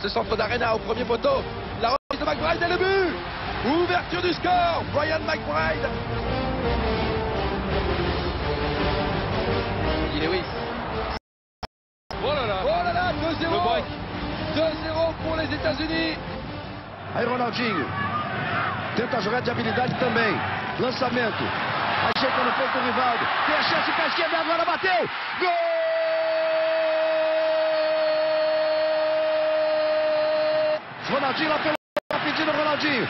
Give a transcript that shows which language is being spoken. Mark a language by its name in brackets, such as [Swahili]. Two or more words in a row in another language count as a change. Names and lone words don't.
[French] Le centre d'Arena au premier poteau. La reprise de McBride et le but. Ouverture du score. Brian McBride. Lewis. Oh là là, 2-0. 2-0 pour les États-Unis. [Portuguese] Aí Ronaldinho tenta jogar de habilidade também. Lançamento. Ajeita no peito do Rivaldo. Tem a chance para a esquerda, agora bateu. Gol! Ronaldinho lá pelo pedindo Ronaldinho.